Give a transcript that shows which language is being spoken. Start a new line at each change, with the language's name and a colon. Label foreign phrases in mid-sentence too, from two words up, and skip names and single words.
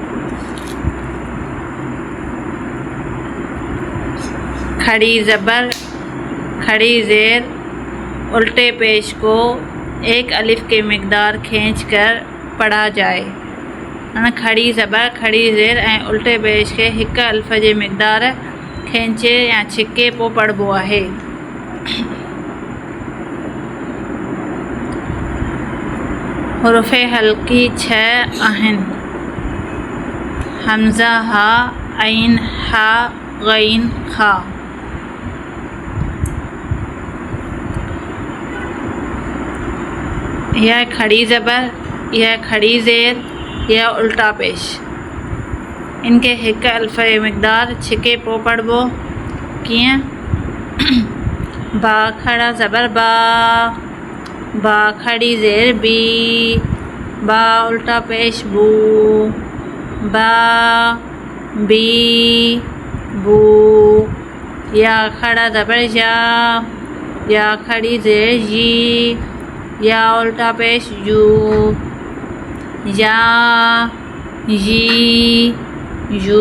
Urdu: کھڑی زبر، کھڑی زیر، الٹے پیش کو ایک الف کے مقدار کھینچ کر پڑھا جائے.
Sindhi: खड़ी ज़बर, खड़ी ज़ेर ऐं उल्टे पेश के हिक अलिफ जे मिक़दार खींचे या छिके पोइ पढ़बो आहे। हुरूफ़ हल्की 6 आहिनि। हमज़ा, हा, ऐन, हा, ग़ैन, खा।
Urdu: یہ کھڑی زبر، یہ کھڑی زیر، یہ الٹا پیش.
Sindhi: इनके हिक अलिफ जे मिक़दार छिके पोइ पढ़बो। कीअं?
Urdu: با کھڑا زبر با، با کھڑی زیر بی، با الٹا پیش بو، با بی بو. یا کھڑا زبر یا کھڑی زیر جی، یا الٹا پیش یو، یا جی یو.